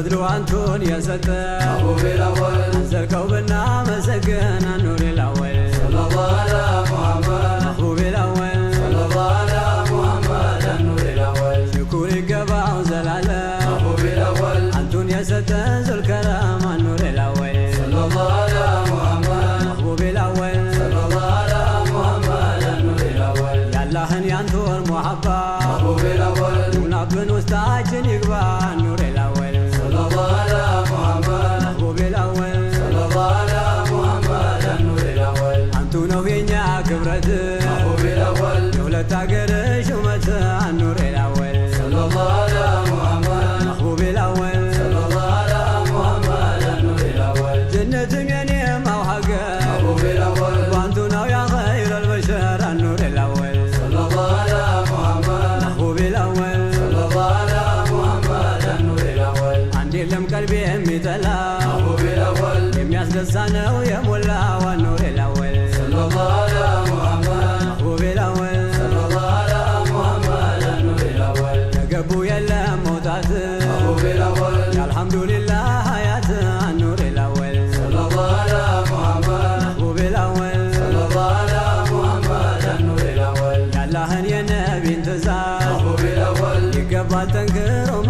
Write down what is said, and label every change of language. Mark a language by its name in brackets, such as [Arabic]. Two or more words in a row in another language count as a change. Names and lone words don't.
[Amharic] አንቱን የሰጠ [Arabic] محبوب الأول [Amharic] ዘልቀው ብናመሰግን [Arabic] النور الأول صلى الله على محمد محبوب الأول صلى الله على محمد النور الأول [Amharic] ሽኩር ይገባው ዘላለም [Arabic] محبوب الأول [Amharic] አንቱን የሰጠ ዙልከረም [Arabic] النور الأول صلى الله على محمد محبوب الأول صلى الله على محمد النور الأول [Amharic] ያላህን ያንቱን ሙሐባ [Arabic] محبوب الأول [Amharic] ሙናብን ውስጣችን ይግባ [Arabic] النور الأول صلى الله على محمد محبوب الأول صلى الله على محمد النور الأول [Amharic] አንቱ ነው የኛ ክብረት [Arabic] محبوب الأول [Amharic] የሁለት አገር ሹመት [Arabic] النور الأول صلى الله على محمد محبوب الأول صلى الله على محمد النور الأول [Amharic] ጀነትም የኔም ሀገር [Arabic] محبوب الأول [Amharic] በአንቱ ነው [Arabic] يا خير البشر النور الأول صلى الله على محمد محبوب الأول صلى الله على محمد النور الأول [Amharic] አንድ የለም ቀልቤ የሚጠላ [Arabic] محبوب الأول [Amharic] የሚያስደሳ ነው የሞላው [Arabic] النور الأول صلى الله على محمد محبوب الأول صلى الله على محمد النور الأول [Amharic] ተገቡ የለም መውጣት [Arabic] محبوب الأول [Amharic] የአልሐምዱሊላህ ሀያት [Arabic] النور الأول صلى الله على محمد محبوب الأول صلى الله على محمد النور الأول [Amharic] ያላህን የነቢን ትእዛዝ [Arabic] محبوب الأول [Amharic] ይገባል ጠንክር